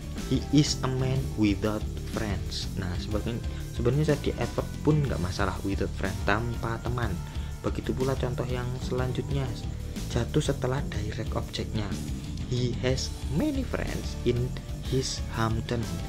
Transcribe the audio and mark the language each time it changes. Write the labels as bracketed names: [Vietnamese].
[English] He is a man without friends. [Indonesian] Nah, sebenarnya jadi adverb pun nggak masalah, [English] without friends, [Indonesian] tanpa teman. Begitu pula contoh yang selanjutnya jatuh setelah direct objeknya. [English] He has many friends in his hometown.